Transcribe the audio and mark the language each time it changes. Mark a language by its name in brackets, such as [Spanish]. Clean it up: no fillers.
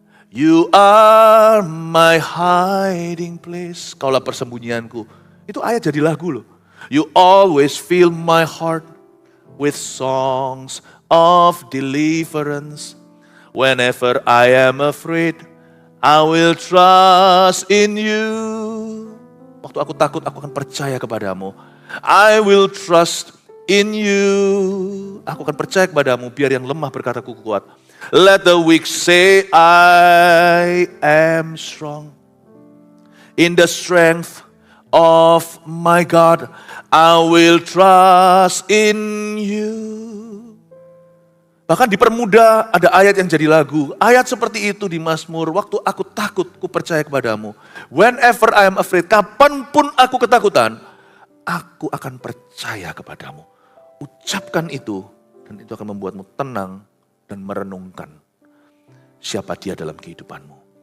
[English] You are my hiding place. [Indonesian] Kaulah persembunyianku. Itu ayat jadi lagu loh. [English] You always fill my heart with songs of deliverance. Whenever I am afraid, I will trust in you. [Indonesian] Waktu aku takut, aku akan percaya kepadamu. [English] I will trust in you. [Indonesian] Aku akan percaya kepadamu, biar yang lemah berkata ku kuat. [English] Let the weak say, I am strong. In the strength of my God, I will trust in you. [Indonesian] Bahkan dipermudah ada ayat yang jadi lagu. Ayat seperti itu di Mazmur. Waktu aku takut, ku percaya kepadamu. [English] Whenever I am afraid, [Indonesian] kapanpun aku ketakutan, aku akan percaya kepadamu. Ucapkan itu, dan itu akan membuatmu tenang dan merenungkan siapa dia dalam kehidupanmu.